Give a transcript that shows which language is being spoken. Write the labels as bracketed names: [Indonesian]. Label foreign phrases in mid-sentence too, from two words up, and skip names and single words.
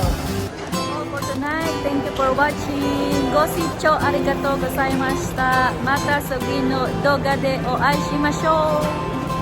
[English] For tonight, thank you for watching. [Japanese] ご視聴ありがとうございました. また次の動画でお会いしましょう.